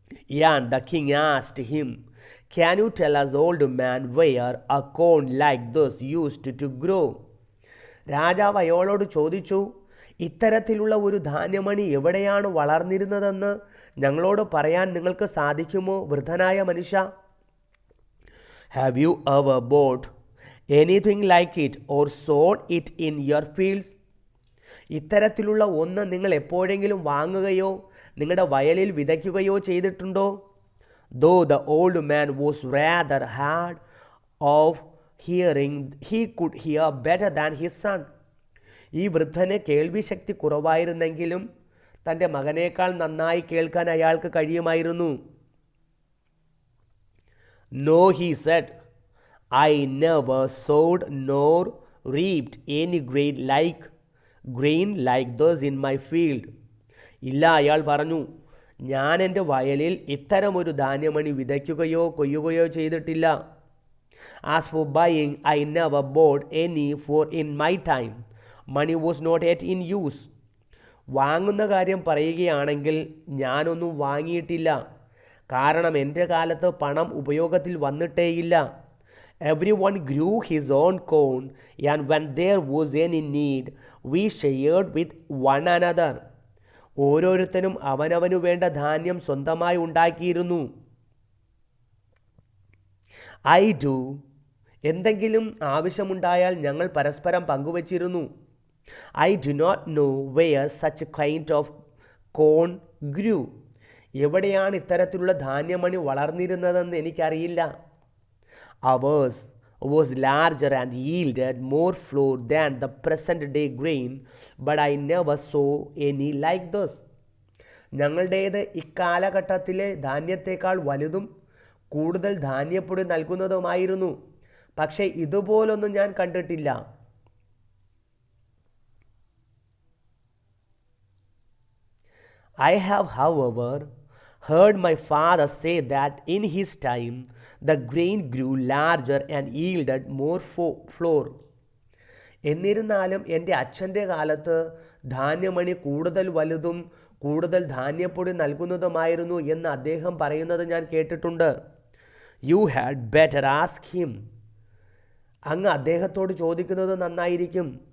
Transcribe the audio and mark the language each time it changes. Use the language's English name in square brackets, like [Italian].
[English] And the king asked him, Can you tell us, old man, where a corn like this used to grow? [Malayalam] രാജാവ് അയാളോട് ചോദിച്ചു, ഇത്തരത്തിലുള്ള ഒരു ധാന്യമണി എവിടെയാണ് വളർന്നിരുന്നതെന്ന് ഞങ്ങളോട് പറയാൻ നിങ്ങൾക്ക് സാധിക്കുമോ, വൃദ്ധനായ മനുഷ്യ? [English] Have you ever bought anything like it or sown it in your fields? [Malayalam] ഇത്തരത്തിലുള്ള ഒന്ന് നിങ്ങൾ എപ്പോഴെങ്കിലും വാങ്ങുകയോ നിങ്ങളുടെ വയലിൽ വിതയ്ക്കുകയോ ചെയ്തിട്ടുണ്ടോ? [English] Though the old man was rather hard of hearing, he could hear better than his son. [Malayalam] ഈ വൃദ്ധന് കേൾവിശക്തി കുറവായിരുന്നെങ്കിലും തൻ്റെ മകനേക്കാൾ നന്നായി കേൾക്കാൻ അയാൾക്ക് കഴിയുമായിരുന്നു. [English] No, he said, I never sowed nor reaped any grain like this in my field. [Malayalam] ഇല്ല, അയാൾ പറഞ്ഞു, ഞാൻ എൻ്റെ വയലിൽ ഇത്തരമൊരു ധാന്യമണി വിതയ്ക്കുകയോ കൊയ്യുകയോ ചെയ്തിട്ടില്ല. [English] As for buying, I never bought any, for in my time money was not yet in use. [Malayalam] വാങ്ങുന്ന കാര്യം പറയുകയാണെങ്കിൽ ഞാനൊന്നും വാങ്ങിയിട്ടില്ല, കാരണം എൻ്റെ കാലത്ത് പണം ഉപയോഗത്തിൽ വന്നിട്ടേയില്ല. [English] Everyone grew his own corn, and when there was any need, we shared with one another. [Malayalam] ഓരോരുത്തരും അവനവനു വേണ്ട ധാന്യം സ്വന്തമായി ഉണ്ടാക്കിയിരുന്നു. [English] I do. [Malayalam] എന്തെങ്കിലും ആവശ്യമുണ്ടായാൽ ഞങ്ങൾ പരസ്പരം പങ്കുവച്ചിരുന്നു. [English] I do not know where such a kind of corn grew. [Malayalam] എവിടെയാണ് ഇത്തരത്തിലുള്ള ധാന്യമണി വളർന്നിരുന്നതെന്ന് എനിക്കറിയില്ല. [English] Ours was larger and yielded more flour than the present day grain, but I never saw any like this. [Malayalam] ഞങ്ങളുടേത് ഇക്കാലഘട്ടത്തിലെ ധാന്യത്തേക്കാൾ വലുതും കൂടുതൽ ധാന്യപ്പൊടി നൽകുന്നതുമായിരുന്നു, പക്ഷേ ഇതുപോലൊന്നും ഞാൻ കണ്ടിട്ടില്ല. [English] I have, however, heard my father say that in his time the grain grew larger and yielded more flour. [Malayalam] എന്നിരുന്നാലും എൻ്റെ അച്ഛൻ്റെ കാലത്ത് ധാന്യമണി കൂടുതൽ വലുതും കൂടുതൽ ധാന്യപ്പൊടി നൽകുന്നതുമായിരുന്നു എന്ന് അദ്ദേഹം പറയുന്നത് ഞാൻ കേട്ടിട്ടുണ്ട്. [English] You had better ask him. [Malayalam] അങ്ങ് അദ്ദേഹത്തോട് ചോദിക്കുന്നത് നന്നായിരിക്കും.